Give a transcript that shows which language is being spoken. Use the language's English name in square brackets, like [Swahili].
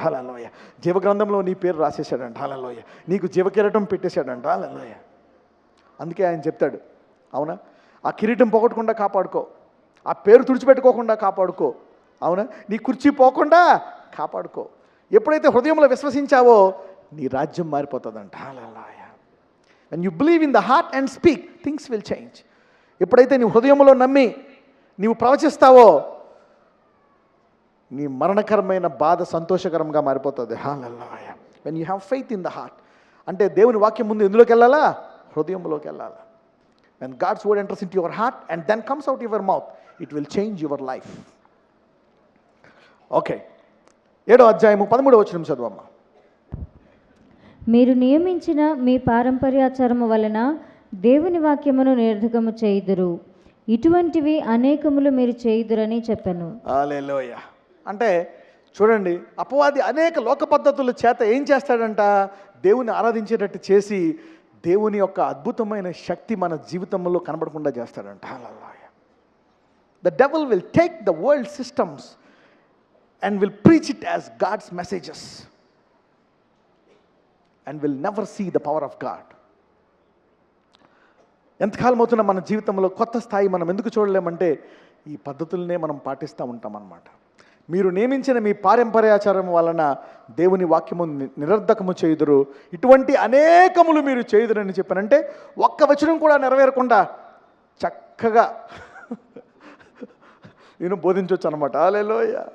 [Telugu] హల్లెలూయా. జీవగ్రంథంలో నీ పేరు రాసేసాడంట. హల్లెలూయా. నీకు జీవకిరీటం పెట్టేశాడంట. హల్లెలూయా. అందుకే ఆయన చెప్తాడు, అవునా, ఆ కిరీటం పోగొట్టకుండా కాపాడుకో, ఆ పేరు తుడిచిపెట్టుకోకుండా కాపాడుకో, అవునా, నీ కుర్చీ పోకుండా కాపాడుకో. ఎప్పుడైతే హృదయంలో విశ్వసించావో నీ రాజ్యం మారిపోతుందంట. హల్లెలూయా. [English] when you believe in the heart and speak, things will change. [Telugu] ఎప్పుడైతే నీ హృదయంలో నమ్మి నీవు ప్రవచిస్తావో నీ మరణకరమైన బాధ సంతోషకరంగా మారిపోతుంది. హల్లెలూయా. [English] when you have faith in the heart, [Telugu] అంటే దేవుని వాక్యం ముందు ఎందులోకి వెళ్ళాలా? హృదయంలోకి వెళ్ళాలా. [English] when God's word enters into your heart and then comes out of your mouth, it will change your life. [Telugu] Okay, 7వ అధ్యాయము 13వ వచనం చదవమ్మా. మీరు నియమించిన మీ పారంపర్యాచారము వలన దేవుని వాక్యమును నిర్ధకము చేయుదురు, ఇటువంటివి అనేకములు మీరు చేయుదురని చెప్పాను. హల్లెలూయా. అంటే చూడండి, అపవాది అనేక లోక పద్ధతుల చేత ఏం చేస్తాడంట? దేవుని ఆరాధించేటట్టు చేసి దేవుని యొక్క అద్భుతమైన శక్తి మన జీవితంలో కనబడకుండా చేస్తాడంట. హల్లెలూయా. [English] The devil will take the world systems and will preach it as God's messages and will never see the power of God. [Telugu] ఎంతకాలం అవుతున్నా మన జీవితంలో కొత్త స్థాయి మనం ఎందుకు చూడలేమంటే ఈ పద్ధతులనే మనం పాటిస్తూ ఉంటాం అన్నమాట. మీరు నియమించిన మీ పారంపర్యాచారం వలన దేవుని వాక్యము నిరర్ధకము చేయుదురు, ఇటువంటి అనేకములు మీరు చేయుదురని చెప్పానంటే ఒక్క వచనం కూడా నెరవేరకుండా చక్కగా నేను బోధించవచ్చు అనమాట. హల్లెలూయా.